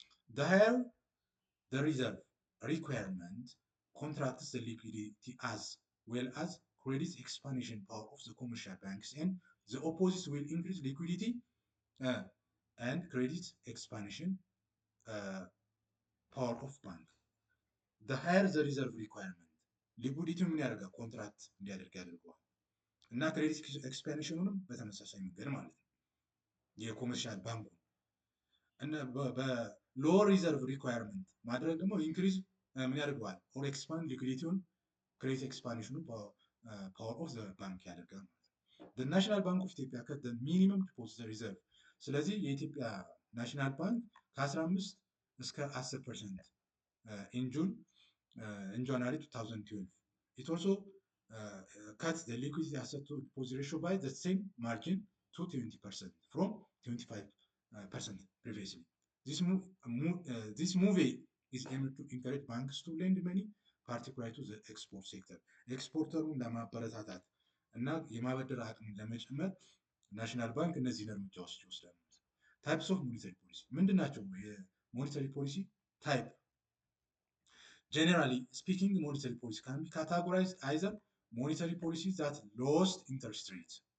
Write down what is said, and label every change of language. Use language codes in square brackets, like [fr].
[en] The higher the reserve requirement contracts the liquidity as well as credit expansion power of the commercial banks, and the opposite will increase liquidity and credit expansion power of bank. The higher the reserve requirement ሊኩዲቲ [am] ምን ያደርጋል? ኮንትራክት እንዲያደርግ ያደርገዋል እና ክሬዲት ኤክስፓንሽኑንም በተመሳሳይ መንገድ ማለት ነው የኮመርሻል ባንኩ እና በሎወር ሪዘርቭ ሪኳየርመንት ማድረግ ደግሞ ኢንክሪዝ ምን ያደርገዋል? [en] ኦር ኤክስፓንድ ሊኩዲቲውን ክሬዲት ኤክስፓንሽኑ ፓወር ኦፍ ዘ ባንክ [am] ያደርጋል ማለት ነው። [en] the national bank of Ethiopia cut the minimum deposit reserve [am] ስለዚህ የኢትዮጵያ ናሽናል ባንክ ከ15 እስከ [en] 10% in January 2012 it also cut the liquidity asset to deposit ratio by the same margin to 20% from 25% previously. This move is aimed to encourage banks to lend money, particularly to the export sector. [am] ኤክስፖርተሩን ለማበረታታት እና የማበደር አቅምን ለመጨመር ናሽናል ባንክ እነዚህን እርምጃዎች ይወስዳል። [en] ታይፕስ ኦፍ ሞኔታሪ ፖሊሲ [am] ምንድን ናቸው? የሞኔታሪ ፖሊሲ ታይፕ [en] generally speaking, monetary policy can be categorized either monetary policies that lost interest rates